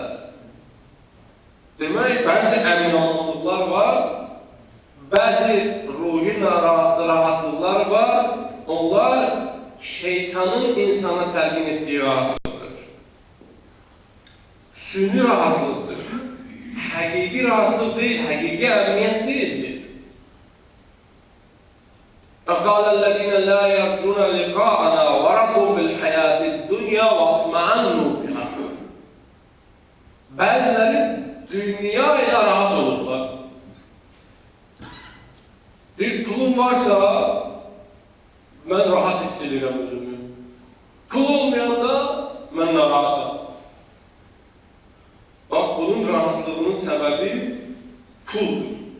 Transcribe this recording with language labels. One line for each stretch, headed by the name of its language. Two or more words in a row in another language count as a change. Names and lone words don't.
Azerbaijani: Demək, bəzi əmin-amanlıqlar var, bəzi ruhi rahatlıqlar var, onlar şeytanın insana təlqin etdiyi rahatlıqdır. Süni rahatlıqdır. Həqiqi rahatlıq deyil, həqiqi əmniyyət deyildir.
Arabic: فَقَالَ الَّذِينَ لَا يَرْجُونَ لِقَاءَنَا وَرَضُوا بِالْحَيَاةِ الدُّنْيَا وَاطْمَأَنُّوا بِهَا.
Azerbaijani: Bəziləri dünya ilə rahat olurlar. Bir pulum varsa, mən rahat hiss edirəm özümü. Pul olmayanda mən narahatam. Bax, bunun rahatlığının səbəbi puldur.